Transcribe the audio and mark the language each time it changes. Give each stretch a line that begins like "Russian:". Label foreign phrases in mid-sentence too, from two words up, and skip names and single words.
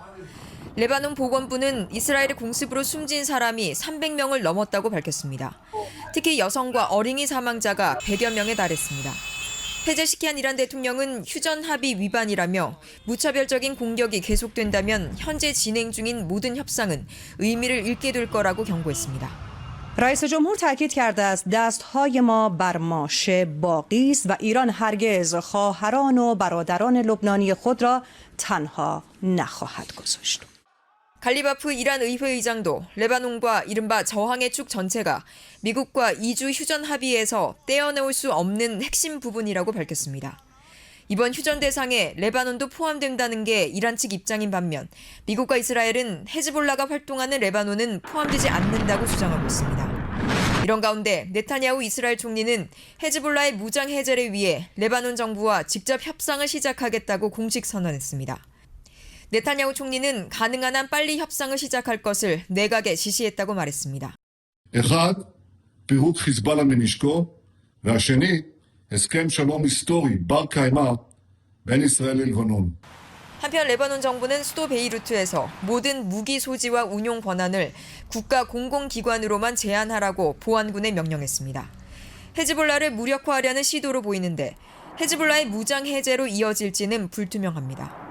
Korean: 레바논 보건부는 이스라엘의 공습으로 숨진 사람이 300명을 넘었다고 밝혔습니다. 특히 여성과 어린이 사망자가 100여 명에 달했습니다. 페제시키안 이란 대통령은 휴전 합의 위반이라며 무차별적인 공격이 계속된다면 현재 진행 중인 모든 협상은 의미를 잃게 될 거라고 경고했습니다.
Persian: رئیس جمهور تاکید کرده است دستهای ما بر ماشه باقی است و ایران هرگز خواهران و برادران لبنانی خود را تنها نخواهد گذاشت.
Korean: 갈리바프 이란 의회 의장도 레바논과 이른바 저항의 축 전체가 미국과 2주 휴전 합의에서 떼어놓을 수 없는 핵심 부분이라고 밝혔습니다. 이번 휴전 대상에 레바논도 포함된다는 게 이란 측 입장인 반면 미국과 이스라엘은 헤즈볼라가 활동하는 레바논은 포함되지 않는다고 주장하고 있습니다. 이런 가운데 네타냐후 이스라엘 총리는 헤즈볼라의 무장 해제를 위해 레바논 정부와 직접 협상을 시작하겠다고 공식 선언했습니다. 네타냐후 총리는 가능한 한 빨리 협상을 시작할 것을 내각에 지시했다고 말했습니다.
Hebrew: אחד, פירוק חיזבאללה מנשקו, והשני, הסכם שלום היסטורי בר קיימא בין ישראל ללבנון.
Korean: 한편 레바논 정부는 수도 베이루트에서 모든 무기 소지와 운용 권한을 국가 공공기관으로만 제한하라고 보안군에 명령했습니다. 헤즈볼라를 무력화하려는 시도로 보이는데 헤즈볼라의 무장 해제로 이어질지는 불투명합니다.